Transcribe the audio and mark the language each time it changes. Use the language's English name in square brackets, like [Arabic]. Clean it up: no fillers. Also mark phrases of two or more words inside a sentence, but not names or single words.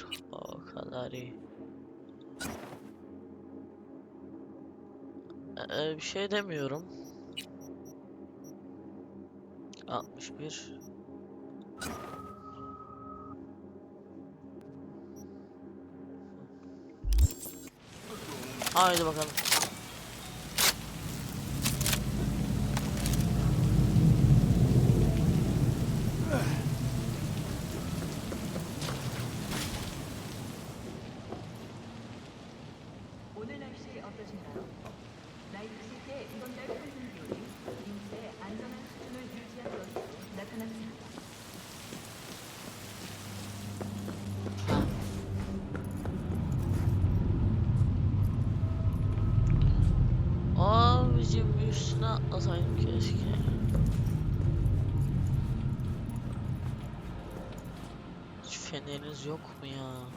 [Turkish] O kadar iyi. Bir şey demiyorum. 61. Haydi bakalım. [Korean] 오늘 날씨 어떠신가요? 나이트시티의 이번 달 평균 기온이 인체의 안전한 수준을 유지한 것으로 나타났습니다. [Turkish] Abicim bir üstüne atlasaydım keşke. Hiç feneriniz yok mu ya?